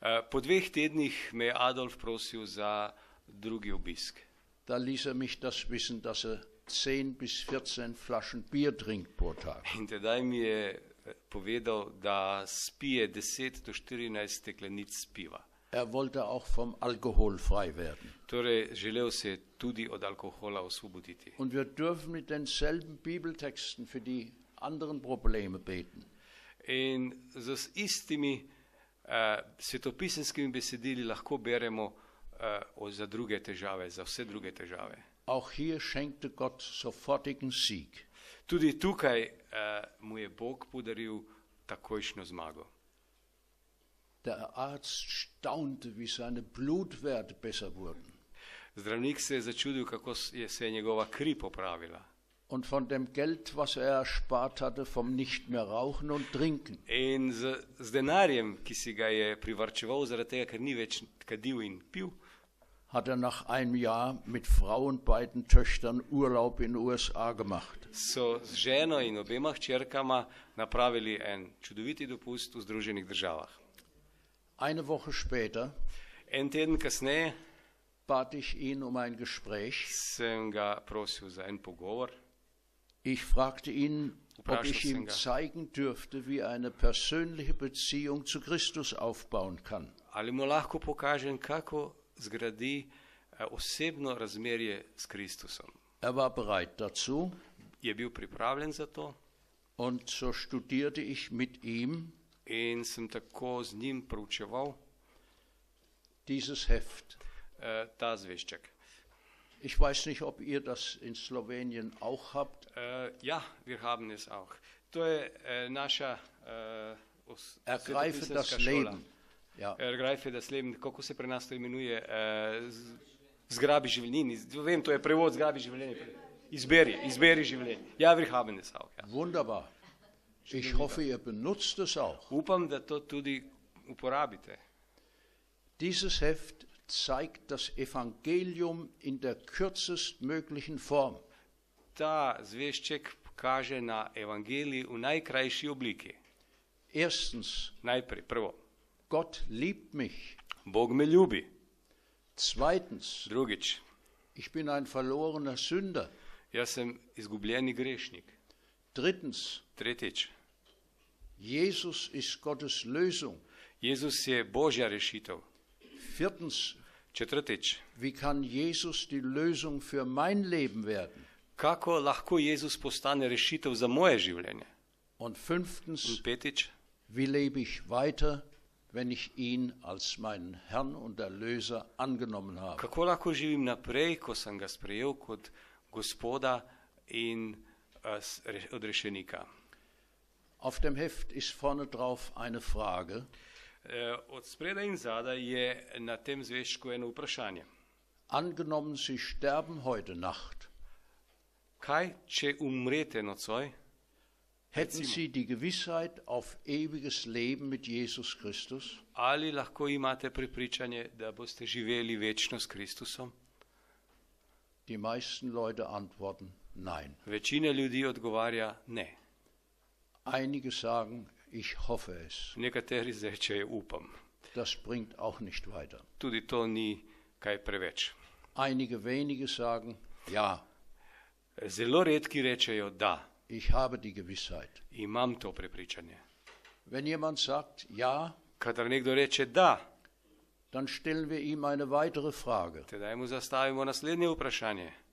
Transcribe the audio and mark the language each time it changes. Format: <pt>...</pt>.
<sl>Po 2 tednih me je Adolf prosil za drugi obisk.</sl> <de>Da ließ er mich das wissen, dass er 10 bis 14 Flaschen Bier trinkt pro Tag.</de> <sl>In tedaj mi je povedal, da spije 10 do 14 steklenic piva.</sl> <de>Er wollte auch vom Alkohol frei werden.</de> <sl>Torej, želel se je tudi od alkohola osvoboditi.</sl> <de>Und wir dürfen mit denselben Bibeltexten für die anderen Probleme beten.</de> <sl>In z istimi svetopisemskimi besedili lahko beremo za druge težave, za vse druge težave.</sl> <de>Auch hier schenkte Gott sofortigen Sieg.</de> <sl>Tudi tukaj mu je Bog podaril takojšnjo zmago.</sl> <de>Der Arzt staunte, wie seine Blutwerte besser wurden.</de> <sl>Zdravnik se je začudil, kako se je njegova kri popravila.</sl> <de>Und von dem Geld, was er erspart hatte, vom nicht mehr rauchen und trinken,</de> <sl>In z denarjem, ki si ga je privarčeval zaradi tega, ker ni več kadil in pil,</sl> <de>hat er nach einem Jahr mit Frau und beiden Töchtern Urlaub in den USA gemacht.</de> <sl>so z ženo in obema hčerkama napravili en čudoviti dopust v Združenih državah.</sl> <de>Eine Woche später</de> <sl>En teden kasneje</sl> <de>bat ich ihn um ein Gespräch.</de> <sl>sem ga prosil za en pogovor.</sl> <de>Ich fragte ihn, ob</de> <sl>Vprašal</sl> <de>ich</de> <sl>sem</sl> <de>ihm</de> <sl>ga.</sl> <de>zeigen dürfte, wie er eine persönliche Beziehung zu Christus aufbauen kann.</de> <sl>Ali mu lahko pokažem, kako zgradi osebno razmerje s Kristusom.</sl> <de>Er war bereit dazu,</de> <sl>Je bil pripravljen za to</sl> <de>und so studierte ich mit ihm</de> <sl>in sem tako z njim proučeval</sl> <de>dieses Heft.</de> <sl>ta zvešček.</sl> <de>Ich weiß nicht, ob ihr das in Slowenien auch habt. Ja, wir haben es auch.</de> <sl>To je naša</sl> <de>Ergreife das</de> <sl>svetopisemska šola.</sl> <de>Leben. Ja. Ergreife das Leben,</de> <sl>kako se pri nas to imenuje, zgrabi življenje. Vem, to je prevod zgrabi življenje. Izberi življenje. Ja,</sl> <de>wir haben es auch.</de> <sl>Ja.</sl> <de>Wunderbar. Ich hoffe, ihr benutzt es auch.</de> <sl>Upam, da to tudi uporabite.</sl> <de>Dieses Heft zeigt das Evangelium in der kürzestmöglichen Form.</de> <sl>Ta zvešček kaže na evangelij v najkrajši obliki.</sl> <de>Erstens,</de> <sl>Najprej, prvo,</sl> <de>Gott liebt mich.</de> <sl>Bog me ljubi.</sl> <de>Zweitens,</de> <sl>Drugič,</sl> <de>ich bin ein verlorener Sünder.</de> <sl>jaz sem izgubljeni grešnik.</sl> <de>Drittens,</de> <sl>Tretjič,</sl> <de>Jesus ist Gottes Lösung.</de> <sl>Jezus je Božja rešitev.</sl> <de>Viertens,</de> <sl>Četrtič,</sl> <de>wie kann Jesus die Lösung für mein Leben werden?</de> <sl>kako lahko Jezus postane rešitev za moje življenje.</sl> <de>Und</de> <sl>In</sl> <de>fünftens,</de> <sl>petič,</sl> <de>wie lebe ich weiter, wenn ich ihn als meinen Herrn und Erlöser angenommen habe?</de> <sl>kako lahko živim naprej, ko sem ga sprejel kot Gospoda in odrešenika.</sl> <de>Auf dem Heft ist vorne drauf eine Frage.</de> <sl>Od spredaj in zadaj je na tem zveščku eno vprašanje.</sl> <de>Angenommen, Sie sterben heute Nacht.</de> <sl>Kaj, če umrete nocoj?</sl> <de>Hätten Sie die Gewissheit auf ewiges Leben mit Jesus Christus?</de> <sl>Ali lahko imate prepričanje, da boste živeli večno s Kristusom?</sl> <de>Die meisten Leute antworten nein.</de> <sl>Večina ljudi odgovarja ne.</sl> <de>Einige sagen, ich hoffe es.</de> <sl>Nekateri rečejo upam.</sl> <de>Das bringt auch nicht weiter.</de> <sl>Tudi to ni kaj preveč.</sl> <de>Einige wenige sagen, ja,</de> <sl>Zelo redki rečejo da,</sl> <de>ich habe die Gewissheit.</de> <sl>imam to prepričanje.</sl> <de>Wenn jemand sagt, ja,</de> <sl>Kadar nekdo reče da,</sl> <de>dann stellen wir ihm eine weitere Frage.</de> <sl>tedaj mu zastavimo naslednje vprašanje.</sl>